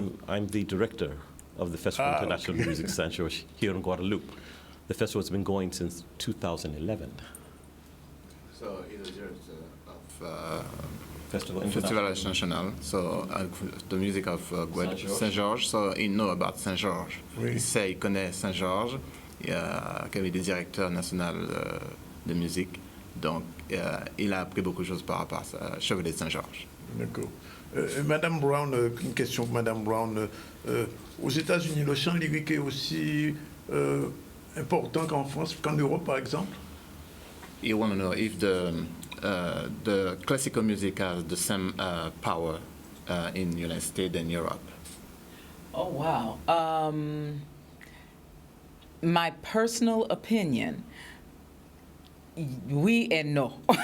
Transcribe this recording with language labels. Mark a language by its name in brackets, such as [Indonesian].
[English] I'm the director of the Festival International okay. Music Saint George here in Guadeloupe. The festival has been going since 2011. So he's the director of Festival Festival International. So the music of Saint George. So he know about Saint George. [French] Oui. Il connaît Saint George. Il avait des directeurs nationaux de musique. Donc il a appris beaucoup de choses par rapport à Chevalier de Saint-Georges. D'accord. Madame Brown, une question pour Madame Brown. Aux États-Unis, le chant lyrique est aussi important qu'en France, qu'en Europe, par exemple? [English] You want to know if the classical music has the same power in the United States and Europe. Oh, wow. My personal opinion, oui and no.